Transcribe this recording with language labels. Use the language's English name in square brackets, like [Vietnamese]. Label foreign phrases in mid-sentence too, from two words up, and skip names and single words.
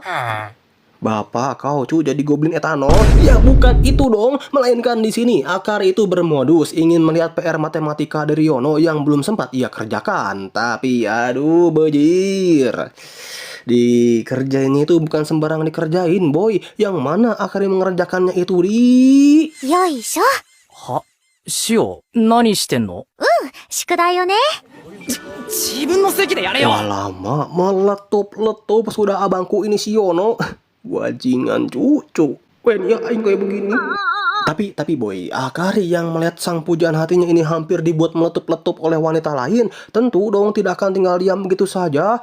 [Indonesian] Bapak kau jadi goblin etanol? Ya bukan itu dong, melainkan di sini Akari itu bermodus ingin melihat PR matematika dari Yono yang belum sempat ia kerjakan. Tapi aduh bejir, dikerjain itu bukan sembarang dikerjain boy. Yang mana Akari mengerjakannya itu di [Japanese] よいしょは、シオ、何してんの？宿題よね自分の席でやれよ。 [Indonesian] Wah lama meletup-letup sudah abangku ini si Yono. [Javanese] Wajingan cucu. [Indonesian] Wen ya aing kayak begini. Tapi boy, Akari yang melihat sang pujaan hatinya ini hampir dibuat meletup-letup oleh wanita lain, tentu dong tidak akan tinggal diam begitu saja.